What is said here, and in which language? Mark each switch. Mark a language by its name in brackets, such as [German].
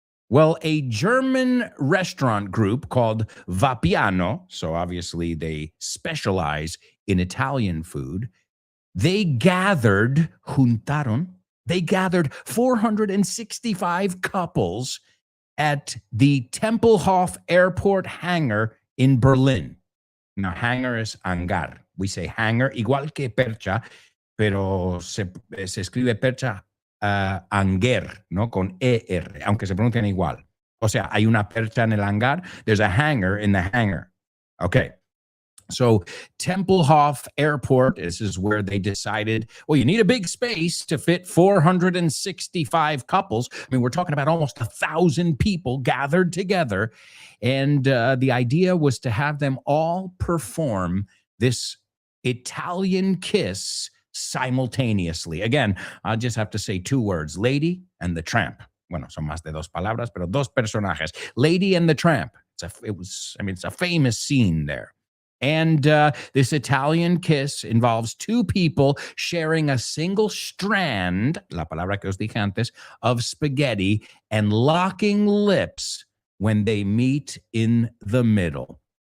[English] Well, a German restaurant group called Vapiano, so obviously they specialize in Italian food, they gathered 465 couples at the Tempelhof Airport hangar in Berlin. Now, hangar is hangar. We say hangar, [Spanish] igual que percha, pero se escribe percha hangar, ¿no? Con ER, aunque se pronuncian igual. O sea, hay una percha en el hangar. [English] There's a hangar in the hangar. Okay. So Tempelhof Airport, this is where they decided, well, you need a big space to fit 465 couples. I mean, we're talking about almost 1,000 people gathered together. And the idea was to have them all perform this Italian kiss simultaneously. Again, I'll just have to say two words, Lady and the Tramp. [Spanish] Bueno, son más de dos palabras, pero dos personajes. [English] Lady and the Tramp. It's a famous scene there. And this Italian kiss involves two people sharing a single strand, [Spanish] la palabra que os dije antes, [English] of spaghetti and locking lips when they meet in the middle.